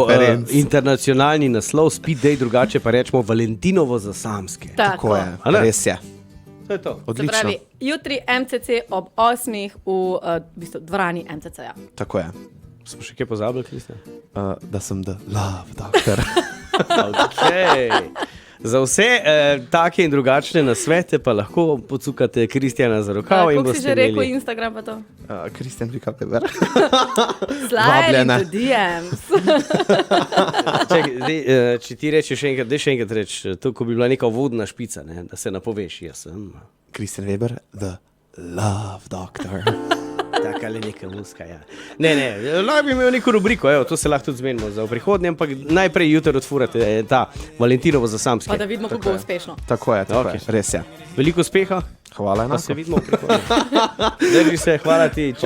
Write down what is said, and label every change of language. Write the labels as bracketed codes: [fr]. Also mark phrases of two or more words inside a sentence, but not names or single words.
[sl] preferenc. internacionalni naslov, [en] speed day, [sl] drugače pa rečemo Valentinovo za samske. Tako je, A ne? res je. To je to. Se Odlično. pravi, jutri MCC ob 8 v bistvu dvorani MCC-ja. Tako je. Smo še kaj pozabili, Kristjan? Da sem [en] the love doctor. [sl] Okay. Za vse take in drugačne nasvete pa lahko pocukate Kristjana za rokav in Kako si boste že rekel imeli... Instagram pa to? Kristjan Vika Weber. [en] Slide [sl] Vabljena. [en] into DMs. [sl] Čekaj, zdaj, če ti rečeš še enkrat, daj še enkrat reči, to ko bi bila neka vodna špica, ne, da se napoveš, jaz sem. Kristjan Weber, [en] the love doctor. [sl] Tako ali neka muska, ja. Ne, lahko bi imel neko rubriko, evo, to se lahko tudi zmenimo za v prihodnje, ampak najprej jutri odfurate ta Valentinovo za samske. Pa da vidimo, kako bo uspešno. Tako je, Okej. res je. Veliko uspeha, Hvala pa se enako. vidimo v prihodnje. Drži se, hvala ti, čau,